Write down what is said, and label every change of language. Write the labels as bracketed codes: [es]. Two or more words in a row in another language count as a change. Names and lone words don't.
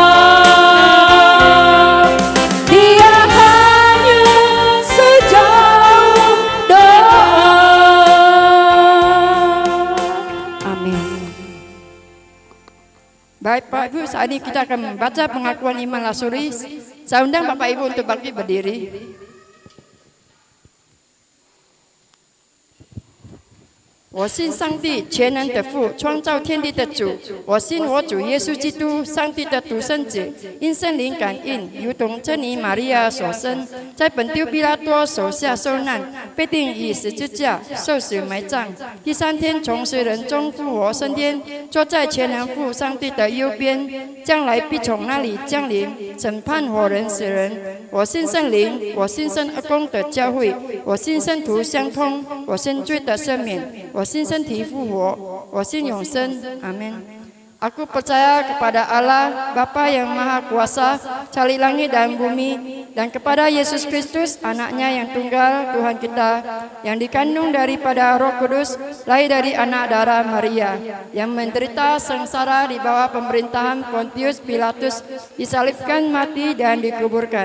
[id] Dia hanya sejauh doa. Amin. Baik Pak Ibu, saat ini kita akan membaca pengakuan iman lasuri. Saya undang Bapak Ibu untuk bangkit berdiri. [zh] 我信上帝全能的父，创造天地的主。我信我主耶稣基督，上帝的独生子，因圣灵感应，如同真女玛利亚所生，在本丢比拉多手下受难，被钉于十字架，受死埋葬。第三天从死人中复活升天，坐在全能父上帝的右边，将来必从那里降临，审判活人死人。我信圣灵，我信圣二公的教会，我信圣徒相通，我信罪的赦免。我信身体复活，我信永生。Amin. [id] Aku percaya kepada Allah, Bapa yang Maha Kuasa, Cali langit dan bumi, dan kepada Yesus Kristus, anaknya yang tunggal, Tuhan kita, yang dikandung daripada Roh Kudus, lahir dari anak darah Maria, yang menderita sengsara di bawah pemerintahan Pontius Pilatus, disalibkan, mati, dan dikuburkan.